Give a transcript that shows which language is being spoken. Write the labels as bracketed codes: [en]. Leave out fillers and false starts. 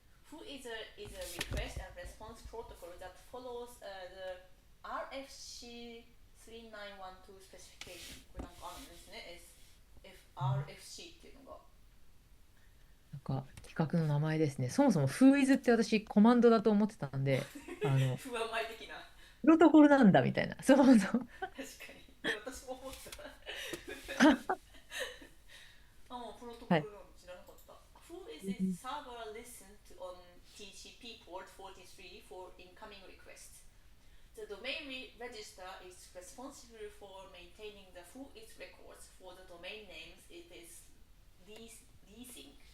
[en] who is a request and response protocol that follows the RFC 3912 specification. [ja] これなんかあるんですね。 RFC っていうのが。なんか、企画の名前ですね。そもそも Who is って私、コマンドだと思ってたんで、不安前的な。プロトコルなんだみたいな。そうそう。確かに。私も思った。あ、もうプロトはい。コルなんて知らなかった。 [en] Who is it server listen to on TCP port 43 for incoming requests? The domain register is responsible for maintaining the who is records for the domain names it is leasing.